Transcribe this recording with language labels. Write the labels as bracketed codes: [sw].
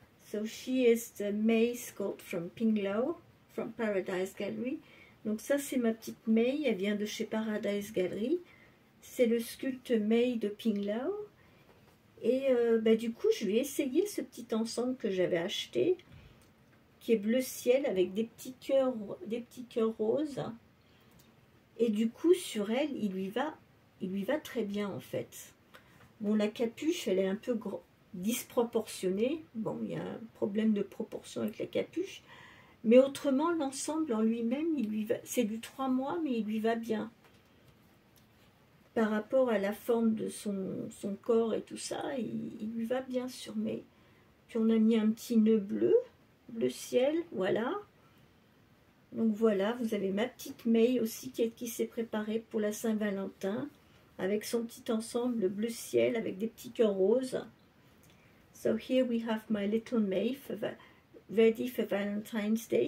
[en] So, she is the May sculpt from Pinglo, from Paradise Gallery. [fr] Donc ça, c'est ma petite May, elle vient de chez Paradise Gallery. C'est le sculpte May de Pinglo. Et du coup, je lui ai essayé ce petit ensemble que j'avais acheté, qui est bleu ciel avec des petits cœurs roses. Et du coup, sur elle, il lui va très bien en fait. Bon, la capuche, elle est un peu disproportionnée. Bon, il y a un problème de proportion avec la capuche. Mais autrement, l'ensemble en lui-même, c'est du 3 mois, mais il lui va bien. Par rapport à la forme de son corps et tout ça, il lui va bien sur mes. Puis on a mis un petit nœud bleu ciel, voilà. Donc voilà, vous avez ma petite May aussi qui s'est préparée pour la Saint-Valentin, avec son petit ensemble bleu ciel avec des petits cœurs roses. [en] So here we have my little May ready for Valentine's Day.